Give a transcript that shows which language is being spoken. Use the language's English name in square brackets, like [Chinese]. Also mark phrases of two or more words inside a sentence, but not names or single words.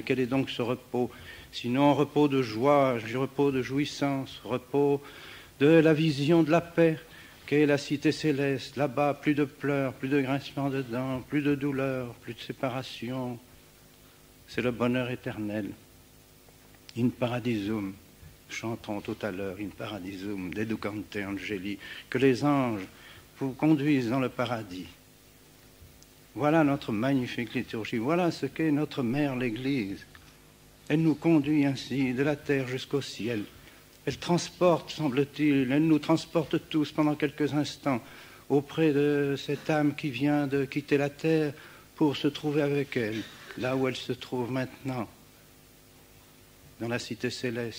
[French] Quel est donc ce repos? Sinon un repos de joie, un repos de jouissance, repos de la vision de la paix, qu'est la cité céleste. Là-bas, plus de pleurs, plus de grincements de dents, plus de douleurs, plus de séparation. C'est le bonheur éternel. [Latin] In paradisum. [French] Chantons tout à l'heure, [Latin] in paradisum, deducante angeli, [French] que les anges vous conduisent dans le paradis. Voilà notre magnifique liturgie, voilà ce qu'est notre mère l'Église. Elle nous conduit ainsi de la terre jusqu'au ciel. Elle transporte, semble-t-il, elle nous transporte tous pendant quelques instants auprès de cette âme qui vient de quitter la terre pour se trouver avec elle, là où elle se trouve maintenant, dans la cité céleste.